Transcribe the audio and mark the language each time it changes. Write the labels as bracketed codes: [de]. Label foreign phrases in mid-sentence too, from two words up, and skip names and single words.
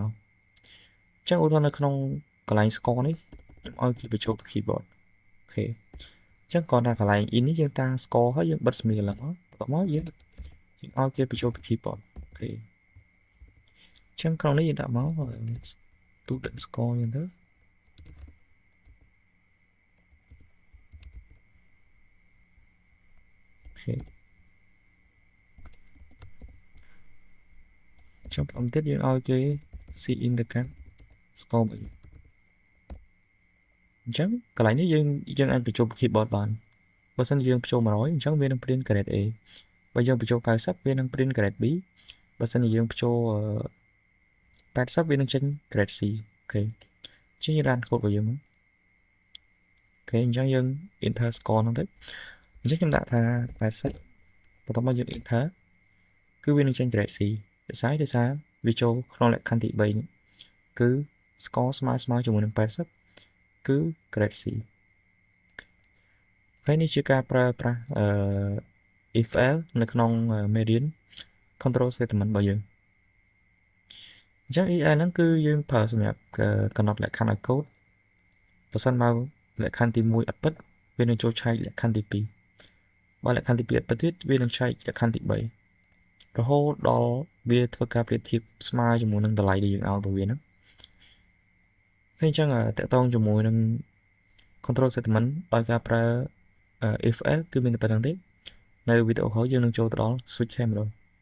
[km] មកអញ្ចឹងឧទាហរណ៍នៅក្នុងកន្លែង score នេះខ្ញុំឲ្យគេបញ្ចូលទៅ keyboard អូខេអញ្ចឹងគាត់ថាកន្លែង in នេះយើងតាំង score ហើយយើងបិទ smear ឡើងមកបន្ទាប់មកយើងឲ្យគេបញ្ចូលទៅ keyboard អូខេអញ្ចឹងក្នុងនេះយើងដាក់មក [en] student score [km] ហ្នឹងទៅអូខេ ចាំបន្តទៀតយើងឲ្យគេ [en] see in [km] ទៅកាន់ score របស់យើងអញ្ចឹងកន្លែងនេះយើងអាចបញ្ចូល keyboard បានបើសិន យើងបញ្ចូល100អញ្ចឹងវានឹង [en] print grade A [km] បើយើងបញ្ចូល90វានឹង [en] print grade B [km] បើសិនជាយើងបញ្ចូល80វានឹងចេញ [en] grade C [km] អូខេអញ្ចឹងយើង [en] run code [km] របស់យើងមកអូខេអញ្ចឹងយើង [en] enter score [km] ហ្នឹងទៅអញ្ចឹងខ្ញុំដាក់ថា80បន្ទាប់មកយើង enter គឺវានឹងចេញ [en] grade C [km] ដោយសារវាចូលក្នុងលក្ខខណ្ឌទី3គឺ score ស្មើជាមួយនឹង80គឺ [en] grade C [km] ហើយនេះជាការប្រើប្រាស់ [en] if else [km] នៅក្នុងមេរៀន [en] control statement [km] របស់យើងអញ្ចឹង EL ហ្នឹងគឺយើង ប្រើសម្រាប់កំណត់លក្ខខណ្ឌឲ្យកូដបើសិនមកលក្ខខណ្ឌទី1អត់ពិតវានឹងចូលឆែកលក្ខខណ្ឌទី2បើលក្ខខណ្ឌទី2អត់ពិតទៀតវានឹងឆែកលក្ខខណ្ឌទី3រហូតដល់វាធ្វើការប្រៀបធៀបស្មើជាមួយនឹងតម្លៃដែលយើងឲ្យរបស់វាហ្នឹងហើយអញ្ចឹងតកតងជាមួយនឹង [en] control statement [km] ដោយការប្រើ [en] if else [km] គឺមានតែប៉ុណ្្នឹងទេនៅវីដេអូក្រោយយើងនឹងចូលទៅដល់ [en] switch camera